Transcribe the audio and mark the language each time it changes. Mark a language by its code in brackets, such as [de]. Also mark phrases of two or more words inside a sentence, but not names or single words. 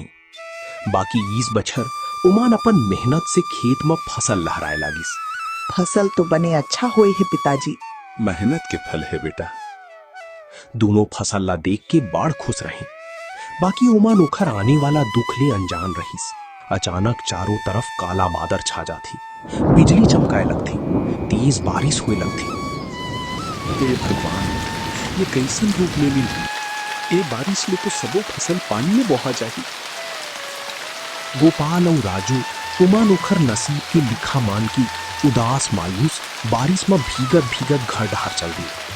[hne] बाकी इस बछर ओमान अपन मेहनत से खेत में फसल लहराए लागिस। फसल तो बने अच्छा होए है पिताजी। मेहनत के फल है बेटा। दोनों फसल ला देख के बड़ खुश रहे। बाकी ओमान ओखर आने वाला दुख ले अनजान रहीस। अचानक चारों तरफ काला बादर छा जाती, बिजली चमकाए लगती, तेज बारिश हुए लगती। हे भगवान, ये कैसन रूप ले ली। ए बारिश में तो सबो फसल पानी में बहा जाही। गोपाल और राजू ओमान ओखर नसीब के लिखा मान की उदास मायूस बारिश में भीगत भीगत घर डहार चल दी।